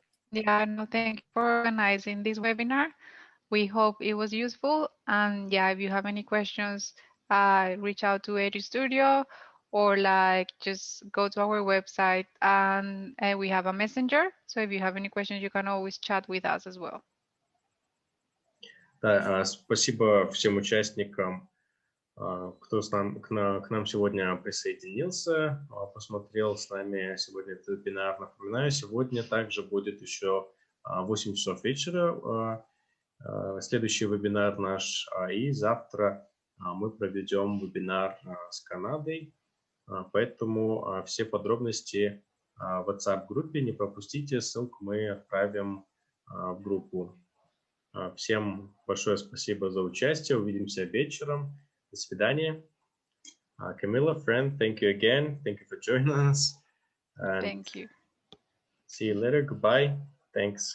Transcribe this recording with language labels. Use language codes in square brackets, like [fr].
[en] Yeah, no, thank you for organizing this webinar. We hope it was useful. And yeah, if you have any questions, reach out to Edu Studio or like just go to our website and we have a messenger. So if you have any questions, you can always chat with us as well. [ru] Да, спасибо всем участникам, кто к нам сегодня присоединился, посмотрел с нами сегодня этот вебинар. Напоминаю, сегодня также будет еще 8 часов вечера следующий вебинар наш, и завтра мы проведем вебинар с Канадой, поэтому все подробности в WhatsApp-группе не пропустите, ссылку мы отправим в группу. Всем большое спасибо за участие, увидимся вечером. До свидания. [en] Camila, friend, thank you again. Thank you for joining us. And thank you. See you later. Goodbye. Thanks.